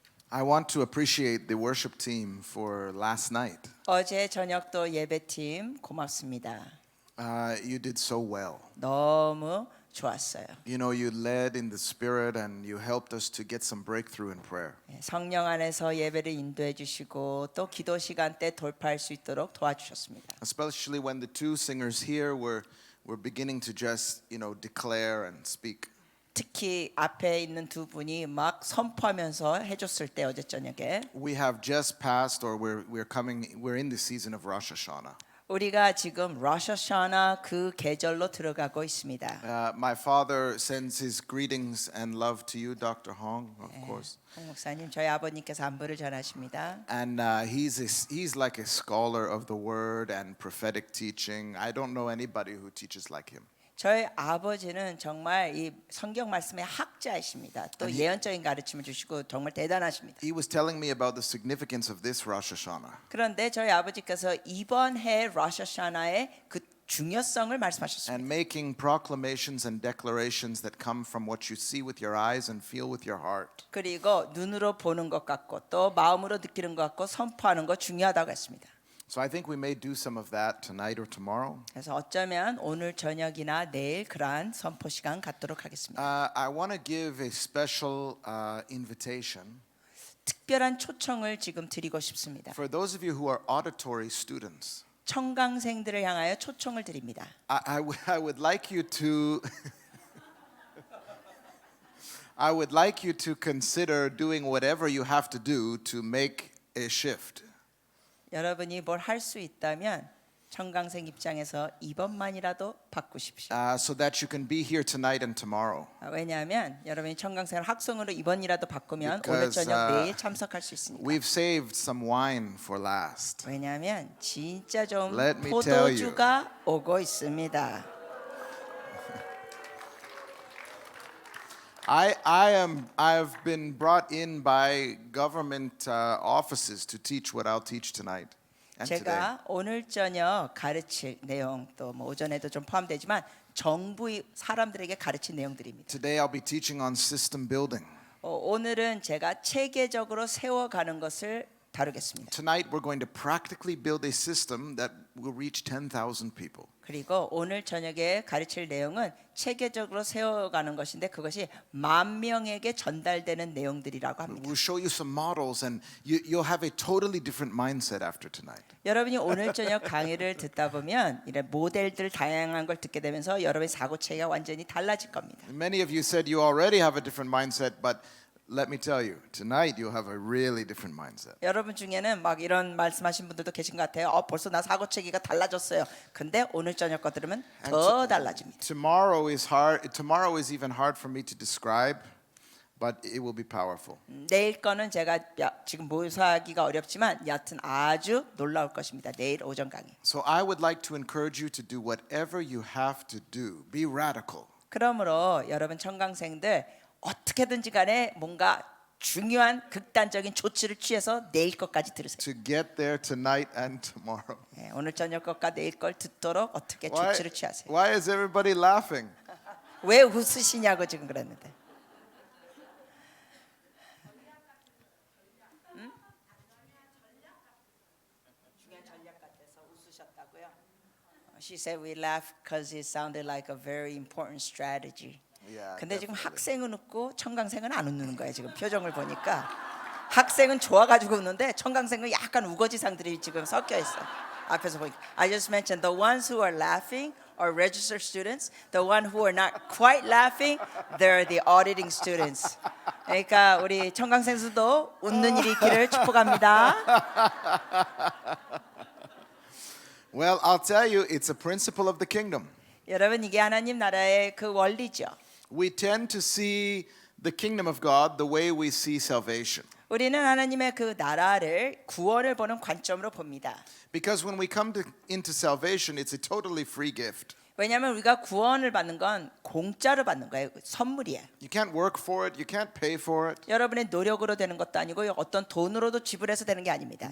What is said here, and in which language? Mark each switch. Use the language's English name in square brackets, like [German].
[English] I want to appreciate the worship team for last night. [Korean] 어제 저녁도 예배팀 고맙습니다. [English] You did so well. [Korean] 너무 좋았어요. [English] You know, you led in the Spirit and you helped us to get some breakthrough in prayer. [Korean] 성령 안에서 예배를 인도해 주시고 또 기도 시간 때 돌파할 수 있도록 도와주셨습니다. [English] Especially when the two singers here were beginning to just, declare and speak. [Korean] 특히 앞에 있는 두 분이 막 선포하면서 해줬을 때 어제 저녁에 [English] We have just passed, or we're in the season of Rosh Hashanah. [Korean] 우리가 지금 로샤샤나 그 계절로 들어가고 있습니다. [English] My father sends his greetings and love to you, Dr. Hong, of course. [Korean] 홍 목사님, 저희 아버님께서 안부를 전하십니다. [English] And he's like a scholar of the word and prophetic teaching. I don't know anybody who teaches like him. [Korean] 저희 아버지는 정말 이 성경 말씀의 학자이십니다. 또 예언적인 가르침을 주시고 정말 대단하십니다. [English] He was telling me about the significance of this Rosh Hashanah. [Korean] 그런데 저희 아버지께서 이번 해 로샤샤나의 그 중요성을 말씀하셨습니다. [English] And making proclamations and declarations that come from what you see with your eyes and feel with your heart. [Korean] 그리고 눈으로 보는 것 같고 또 마음으로 느끼는 것 같고 선포하는 것 중요하다고 했습니다. [English] So I think we may do some of that tonight or tomorrow. [Korean] 그래서 어쩌면 오늘 저녁이나 내일 그러한 선포 시간 갖도록 하겠습니다. [English] I want to give a special invitation [Korean] 특별한 초청을 지금 드리고 싶습니다. [English] for those of you who are auditory students. [Korean] 청강생들을 향하여 초청을 드립니다. [English] I would like you to I would like you to consider doing whatever you have to do to make a shift. [Korean] 여러분이 뭘 할 수 있다면 청강생 입장에서 이번만이라도 바꾸십시오. [English] So that you can be here tonight and tomorrow. [Korean] 왜냐하면 여러분이 청강생을 학성으로 이번이라도 바꾸면 오늘 [English] Because, [Korean] 저녁 내일 참석할 수 있으니까. [English] We've saved some wine for last. [Korean] 왜냐하면 진짜 좀 [English] Let me tell you. [Korean] 포도주가 오고 있습니다. [English] I've been brought in by government offices to teach what I'll teach tonight and today. [Korean] 제가 오늘 저녁 가르칠 내용 또 뭐 오전에도 좀 포함되지만 정부 사람들에게 가르칠 내용들입니다. [English] Today I'll be teaching on system building. [Korean] 오늘은 제가 체계적으로 세워가는 것을 다루겠습니다. [English] Tonight we're going to practically build a system that will reach 10,000 people. [Korean] 그리고 오늘 저녁에 가르칠 내용은 체계적으로 세워가는 것인데 그것이 10,000명에게 전달되는 내용들이라고 합니다. [English] We'll show you some models and you'll have a totally different mindset after tonight. [Korean] 여러분이 오늘 저녁 강의를 듣다 보면 이런 모델들 다양한 걸 듣게 되면서 여러분의 사고체계가 완전히 달라질 겁니다. [English] Many of you said you already have a different mindset, but let me tell you, tonight you'll have a really different mindset. [Korean] 여러분 중에는 막 이런 말씀하신 분들도 계신 것 같아요. 벌써 나 사고체계가 달라졌어요. 근데 오늘 저녁 거 들으면 더 달라집니다. [English] Tomorrow is hard. Tomorrow is even hard for me to describe, but it will be powerful. [Korean] 내일 거는 제가 지금 묘사하기가 어렵지만 여하튼 아주 놀라울 것입니다. 내일 오전 강의. [English] So I would like to encourage you to do whatever you have to do. Be radical. [Korean] 그러므로 여러분 청강생들 어떻게든지 간에 뭔가 중요한 극단적인 조치를 취해서 내일 것까지 들으세요. [English] To get there tonight and tomorrow. [Korean] 오늘 저녁 것과 내일 걸 듣도록 어떻게 [English] Why, [Korean] 조치를 취하세요. [English] why is everybody laughing? [Korean] 왜 웃으시냐고 지금 그랬는데. 중요한 전략 같아서 웃으셨다고요? [English] She said we laughed because it sounded like a very important strategy. Yeah, [Korean] 근데 지금 [English] definitely. [Korean] 학생은 웃고 청강생은 안 웃는 거예요. 지금 표정을 보니까 학생은 좋아가지고 웃는데 청강생은 약간 우거지상들이 지금 섞여 있어. 앞에서 보니까 [English] I just mentioned the ones who are laughing are registered students. The one who are not quite laughing, they're the auditing students. [Korean] 그러니까 우리 청강생수도 웃는 일이 있기를 축복합니다. [English] Well, I'll tell you, it's a principle of the kingdom. [Korean] 여러분 이게 하나님 나라의 그 원리죠. [English] We tend to see the kingdom of God the way we see salvation. [Korean] 우리는 하나님의 그 나라를 구원을 보는 관점으로 봅니다. [English] Because when we come into salvation, it's a totally free gift. [Korean] 왜냐하면 우리가 구원을 받는 건 공짜로 받는 거예요. 선물이에요. [English] You can't work for it. You can't pay for it. [Korean] 여러분의 노력으로 되는 것도 아니고 어떤 돈으로도 지불해서 되는 게 아닙니다.